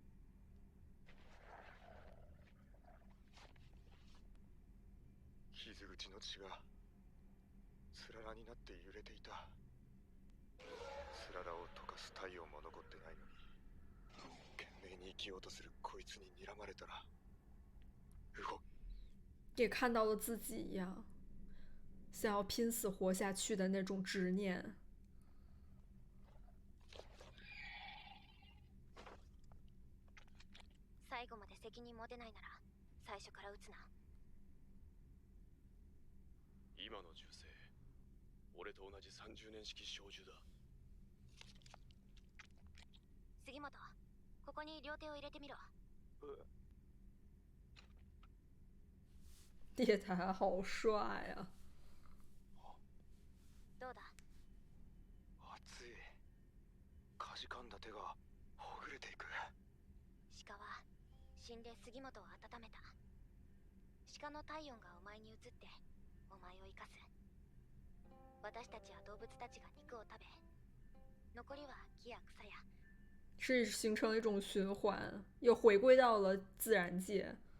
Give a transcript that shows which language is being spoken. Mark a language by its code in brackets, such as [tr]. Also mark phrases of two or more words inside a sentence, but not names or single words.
[ja] 傷口の血がつららになって揺れていた。つららを溶かす太陽も残ってないのに、懸命に生きようとするこいつに睨まれたら動。 [zh] 也看到了自己一样，想要拼死活下去的那种执念。 [ja] 最後まで責任持てないなら最初から撃つな。今の銃声、俺と同じ30年式小銃だ。杉本、ここに両手を入れてみろ。 [zh] 猎台好帅啊！ [ja] どうだ。熱い。かじかんだ手がほぐれていく。鹿は死んで杉本を温めた。鹿の体温がお前に移ってお前を生かす。私たちは動物たちが肉を食べ、残りは木や草や。 [zh] 是形成了一种循环，又回归到了自然界。